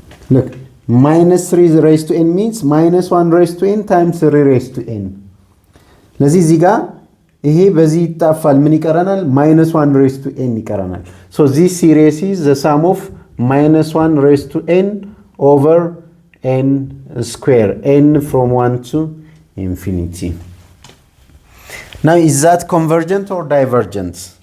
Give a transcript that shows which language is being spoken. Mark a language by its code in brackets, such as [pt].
[en] Look, -3 raised to n means -1 raised to n times 3 raised to n. [am] ለዚህ እዚህ ጋር ይሄ በዚህ ይጣፋል። ምን ይቀረናል? [en] -1 raised to n [am] ይቀረናል። [en] So this series is the sum of -1 raised to n over n square, n from 1 to infinity. Now, is that convergent or divergent?